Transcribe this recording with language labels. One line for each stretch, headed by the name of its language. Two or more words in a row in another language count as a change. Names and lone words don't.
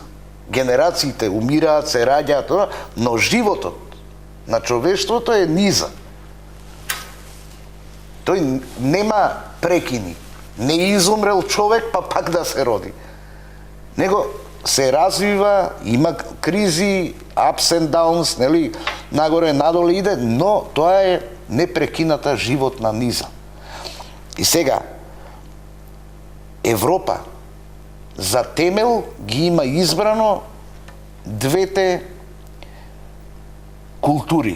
Macedonian: Генерациите умираат, се раѓаат, но животот на човештвото е низа. Тој нема прекини. Не изумрел човек, па пак да се роди. Него се развива, има кризи,
English: ups and downs,
Macedonian: нели, нагоре, надоле иде, но тоа е непрекината животна низа. И сега, Европа за темел ги има избрано двете култури.